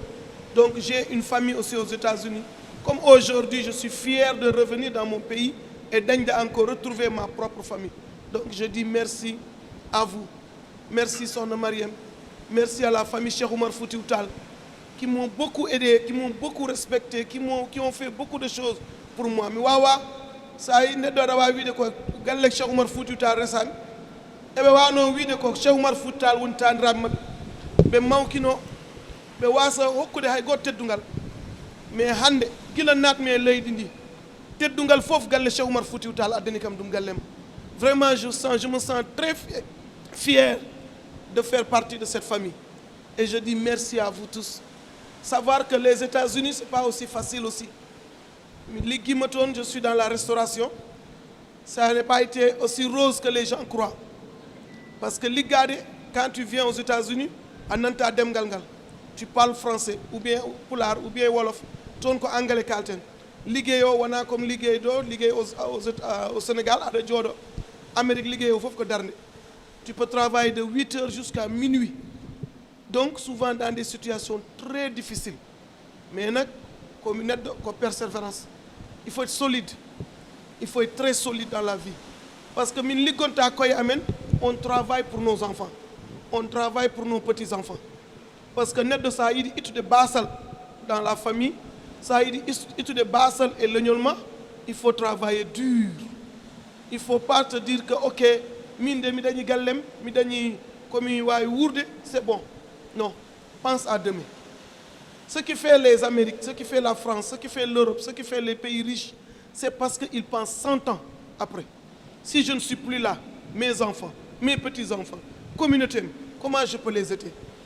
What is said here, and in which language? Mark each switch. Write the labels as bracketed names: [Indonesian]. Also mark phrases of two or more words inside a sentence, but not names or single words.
[French] Donc j'ai une famille aussi aux États-Unis. Comme aujourd'hui je suis fier de revenir dans mon pays et de encore retrouver ma propre famille. Donc je dis merci à vous. Merci sohna Mariam. Merci à la famille Cheikh Oumar Foutiyou Tall qui m'ont beaucoup aidé, qui m'ont beaucoup respecté, qui ont fait beaucoup de choses pour moi. [Fula] Mi wawa sa yi neɗɗo aɗa wawi wiide ko galle Cheikh Oumar Foutiyou Tall resami eɓe wawno wiide ko Cheikh Oumar Foutiyou Tall woni tandiraɓe mabɓe ɓe mawkino ɓe wasa hokkude hay goto teddungal. Mais hande gila natmi e leydi ndi teddungal fof galle Cheikh Oumar Foutiyou Tall addani kam ɗum gallema. [French] Vraiment je me sens très fier de faire partie de cette famille. Et je dis merci à vous tous. Savoir que les États-Unis, ce n'est pas aussi facile aussi. Je suis dans la restauration. Ça n'a pas été aussi rose que les gens croient. Parce que quand tu viens aux États-Unis, tu parles français, ou bien Pulaar, ou bien Wolof, tu es anglais kalten. [Fula] Liggéeyo wana comme liggéey [French] au Sénégal, [Fula] à Djodo, Amérique liggéeyo fof ko darnde. [French] Tu peux travailler de 8h jusqu'à minuit. Donc souvent dans des situations très difficiles. Mais comme une persévérance. Il faut être solide. Il faut être très solide dans la vie. Parce que on travaille pour nos enfants. On travaille pour nos petits-enfants. Parce que net de ça, il y a de basal dans la famille. Ça, il y a de basal et l'ignolement. Il faut travailler dur. Il ne faut pas te dire que, [Fula] ok, mi dañi gallem mi dañi [French] comme c'est bon. Non, pense à demain. Ce qui fait les Amériques, ce qui fait la France, ce qui fait l'Europe, ce qui fait les pays riches, c'est parce qu'ils pensent 100 ans après. Si je ne suis plus là, mes enfants, mes petits-enfants, communauté, comment je peux les aider?